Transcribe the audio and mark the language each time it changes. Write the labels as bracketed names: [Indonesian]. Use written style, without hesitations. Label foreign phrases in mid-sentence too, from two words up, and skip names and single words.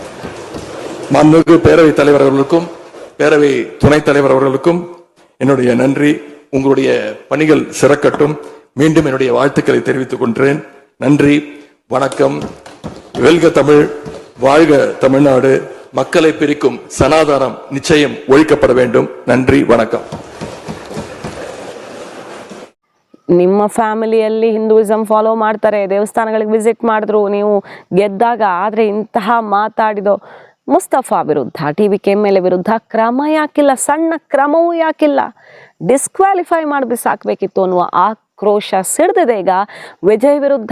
[Tamil] மாண்புமிகு பேரவைத் தலைவர் அவர்களுக்கும் பேரவை துணைத் தலைவர் அவர்களுக்கும் என்னுடைய நன்றி. உங்களுடைய பணிகள் சிறக்கட்டும். மீண்டும் என்னுடைய வாழ்த்துக்களை தெரிவித்துக் கொண்டேன். நன்றி, வணக்கம். வெல்க தமிழ், வாழ்க தமிழ்நாடு. மக்களை பிரிக்கும் சனாதனம் நிச்சயம் ஒழிக்கப்பட வேண்டும். நன்றி, வணக்கம். [Kannada] ನಿಮ್ಮ ಫ್ಯಾಮಿಲಿಯಲ್ಲಿ [English] Hinduism follow [Kannada] ಮಾಡ್ತಾರೆ, ದೇವಸ್ಥಾನಗಳಿಗೆ ವಿಸಿಟ್ ಮಾಡಿದ್ರು ನೀವು ಗೆದ್ದಾಗ. ಆದರೆ ಇಂತಹ ಮಾತಾಡಿದೋ ಮುಸ್ತಫಾ ವಿರುದ್ಧ, TVK ಮೇಲೆ ವಿರುದ್ಧ ಕ್ರಮ ಯಾಕಿಲ್ಲ? ಸಣ್ಣ ಕ್ರಮವೂ ಯಾಕಿಲ್ಲ? ಡಿಸ್ಕ್ವಾಲಿಫೈ ಮಾಡಿ ಬಿಸಾಕಬೇಕಿತ್ತು ಅನ್ನುವ ಆಕ್ರೋಶ ಸಿಡ್ದಿದೆ ಈಗ ವಿಜಯ್ ವಿರುದ್ಧ.